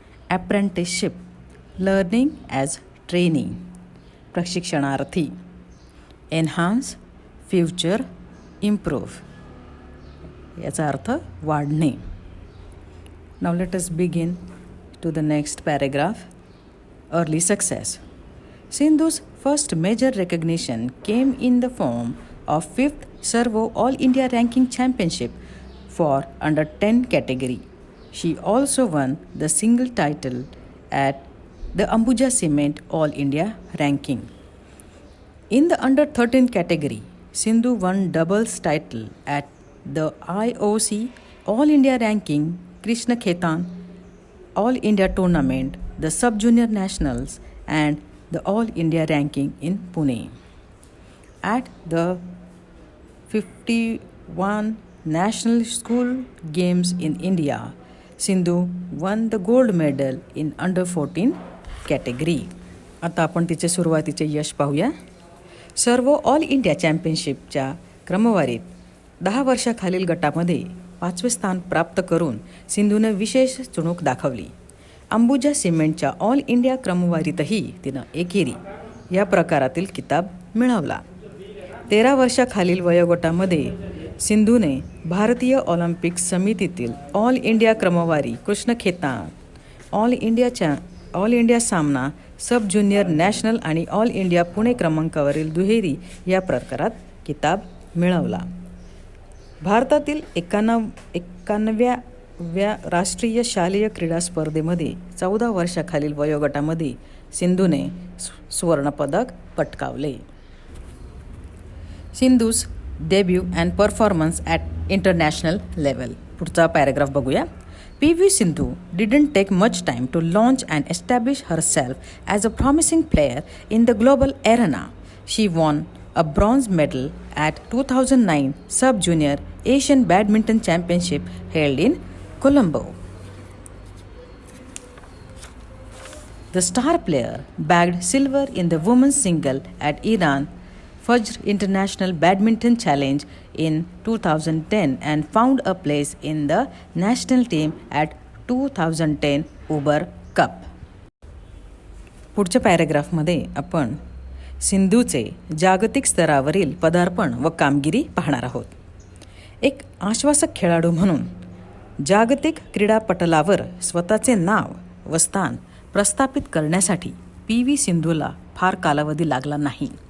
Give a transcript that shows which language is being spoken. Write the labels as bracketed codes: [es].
[en] Apprenticeship, learning as training, प्रशिक्षणार्थी. Enhance, future, improve, [mr] याचा अर्थ वाढणे. [en] Now let us begin to the next paragraph. Early success. Sindhu's first major recognition came in the form of 5th Servo All India Ranking Championship for under 10 category. She also won the single title at the Ambuja Cement All India Ranking. In the under 13 category, Sindhu won doubles title at the IOC All India Ranking Krishna Khetan All India Tournament, the Sub-Junior Nationals and the All India Ranking in Pune. At the 51 National School Games in India, Sindhu won the gold medal in under 14 category. [mr] आता आपण तिचे सुरुवातीचे यश पाहूया. सर्व all India चॅम्पियनशिपच्या क्रमवारीत 10 वर्षाखालील गटामध्ये 5वे स्थान प्राप्त करून सिंधूनं विशेष चुणूक दाखवली. अंबुजा सिमेंटच्या ऑल इंडिया क्रमवारीतही तिनं एकेरी या प्रकारातील किताब मिळवला. 13 वर्षाखालील वयोगटामध्ये सिंधूने भारतीय ऑलिम्पिक समितीतील ऑल इंडिया क्रमवारी, कृष्ण खेतान, ऑल इंडिया सामना, सब ज्युनियर नॅशनल आणि ऑल इंडिया पुणे क्रमांकावरील दुहेरी या प्रकारात किताब मिळवला. भारतातील 91व्या राष्ट्रीय शालेय क्रीडा स्पर्धेमध्ये 14 वर्षाखालील वयोगटामध्ये सिंधूने सुवर्णपदक पटकावले. [en] Sindhu's debut and performance at international level. [mr] पुढचा पॅराग्राफ बघूया. [en] PV Sindhu didn't take much time to launch and establish herself as a promising player in the global arena. She won a bronze medal at 2009 Sub-Junior Asian Badminton Championship held in Colombo. The star player bagged silver in the women's single at Iran Fajr International Badminton Challenge in 2010 and found a place in the national team at 2010 Uber Cup. [mr] पुढच्या पॅराग्राफमध्ये आपण सिंधूचे जागतिक स्तरावरील पदार्पण व कामगिरी पाहणार आहोत. एक आश्वासक खेळाडू म्हणून जागतिक क्रीडापटलावर स्वतःचे नाव व स्थान प्रस्थापित करण्यासाठी PV सिंधूला फार कालावधी लागला नाही.